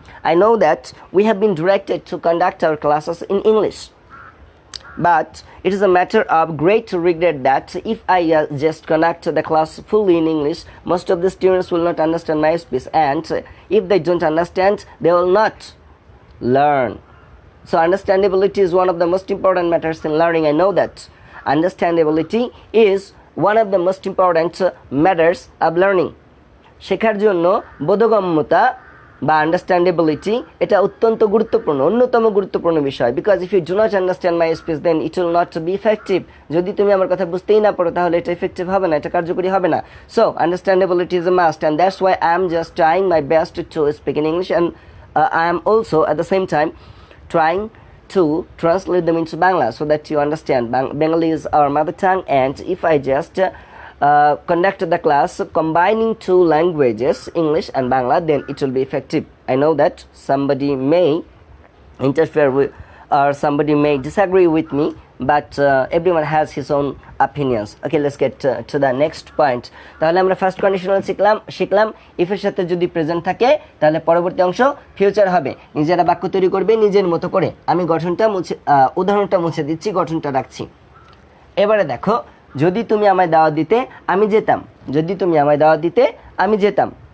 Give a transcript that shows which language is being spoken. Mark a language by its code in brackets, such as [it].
[en] I know that we have been directed to conduct our classes in English, but it is a matter of great regret that if I just conduct the class fully in English, most of the students will not understand my speech, and if they don't understand, they will not learn. So understandability is one of the most important matters in learning. I know that understandability is one of the most important matters of learning. [bn] শেখার জন্য বোধগম্যতা বা আন্ডারস্ট্যান্ডেবিলিটি এটা অত্যন্ত গুরুত্বপূর্ণ, অন্যতম গুরুত্বপূর্ণ বিষয়। [en] Because if you do not understand my speech then it will not be effective. [bn] যদি তুমি আমার কথা বুঝতেই না পারো তাহলে এটা ইফেক্টিভ হবে না, এটা কার্যকরী হবে না। [en] So understandability is a must, and that's why I am just trying my best to speak in English, অ্যান্ড I am also at the same time trying to translate them into Bangla so that you understand. Bengali is our mother tongue, and if I just conduct the class combining two languages, English and Bangla, then it will be effective. I know that somebody may interfere with or somebody may disagree with me, but everyone has his own opinions. Okay, let's get to the next point. [bn] তাহলে আমরা first conditional শিখলাম if এর সাথে যদি present থাকে তাহলে পরবর্তী অংশ ফিউচার হবে। নিজেরা বাক্য তৈরি করবে নিজের মতো করে। আমি উদাহরণটা মুছে দিচ্ছি, গঠনটা রাখছি। এবারে দেখো, যদি তুমি আমায় দাওয়াত দিতে আমি যেতাম, যদি তুমি আমায় দাওয়াত দিতে আমি যেতাম।